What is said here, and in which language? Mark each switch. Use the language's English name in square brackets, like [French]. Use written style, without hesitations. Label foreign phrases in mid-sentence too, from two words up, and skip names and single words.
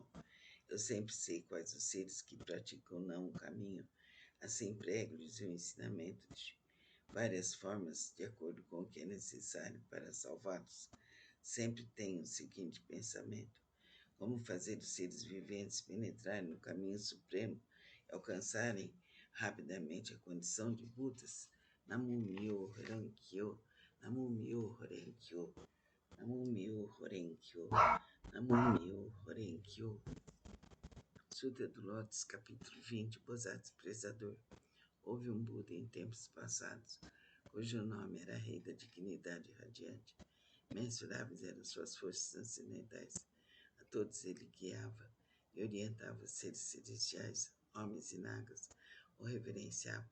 [Portuguese] Eu sempre sei quais os seres que praticam não o caminho, assim prego-lhes o ensinamento de várias formas, de acordo com o que é necessário para salvá-los. Sempre tenho o seguinte pensamento: como fazer os seres viventes penetrarem no caminho supremo e alcançarem rapidamente a condição de Budas. [Japanese] 南無妙法蓮華経、南無妙法蓮華経、南無妙法蓮華経、南無妙法蓮華経. [Portuguese] Sutra do Lótus, capítulo 20, Bodhisattva. Houve um Buda em tempos passados, cujo nome era Rei da Dignidade Radiante. Mensuráveis eram suas forças transcendentais. A todos ele guiava e orientava os seres celestiais, homens e nagas, o reverenciavam.